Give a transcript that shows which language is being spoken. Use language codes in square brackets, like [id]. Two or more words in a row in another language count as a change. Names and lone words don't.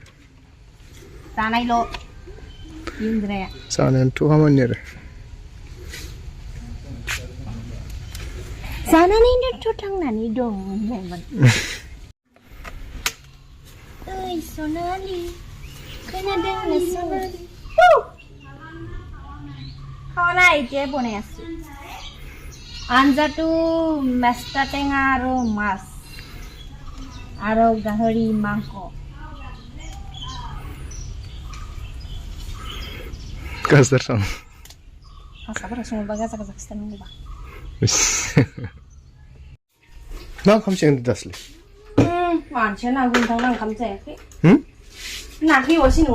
[brx] जानायल' इन्द्राया जानायानोथ' खामानि आरो जानानैनोथ' थांनानै दं होननायमोन ओइ सनालि खोनादों सनालि [as] খাওয়া নাই এতিয়াই বনাই আছো আঞ্জাটো মেষ্টা টেঙা আৰু মাছ আৰু গাহৰি মাংস [brx] गाजर सान हारसाफोरा सङोबा गाजा गाजा खिथानांगौबा मा ओंखामसो दासलै मानसिया ना गुरनो ओंखाम जायाखै नाखै असे नङा